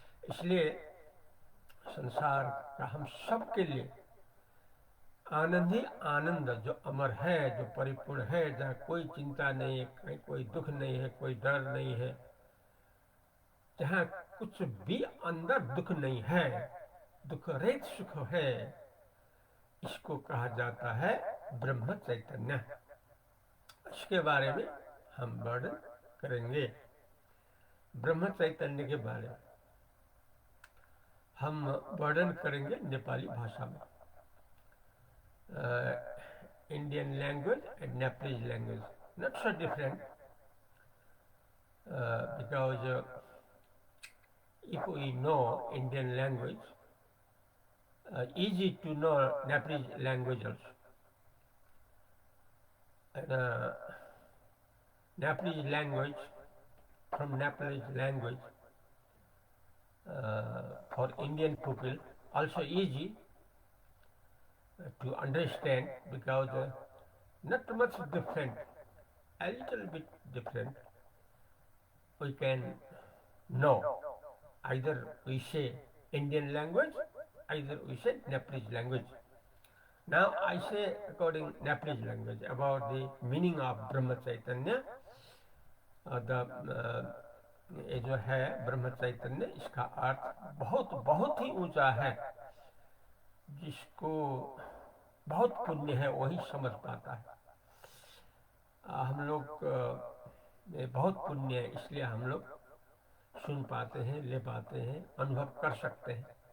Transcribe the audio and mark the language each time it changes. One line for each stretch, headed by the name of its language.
Hindi: इसलिए संसार का हम सब के लिए आनंद ही आनंद, जो अमर है, जो परिपूर्ण है, जहाँ कोई चिंता नहीं है, कहीं कोई दुख नहीं है, कोई डर नहीं है, जहाँ कुछ भी अंदर दुख नहीं है, दुख रहित सुख है, इसको कहा जाता है ब्रह्म चैतन्य। इसके बारे में हम वर्णन करेंगे। ब्रह्म चैतन्य के बारे में हम वर्णन करेंगे नेपाली भाषा में।
English: Indian language and Nepalese language not so different, because if we know Indian language, easy to know Nepalese language also. And Nepalese language, from Nepalese language, for Indian people also easy to understand, because not much different, a little bit different. We can know. Either we say Indian language, either we say Nepalese language. Now I say according Nepalese language about the meaning of Brahma Chaitanya.
Hindi: ये जो है ब्रह्म चैतन्य, इसका अर्थ बहुत बहुत ही ऊंचा है। जिसको बहुत पुण्य है वही समझ पाता है। हम लोग में बहुत पुण्य है, इसलिए हम लोग सुन पाते हैं, ले पाते हैं, अनुभव कर सकते हैं।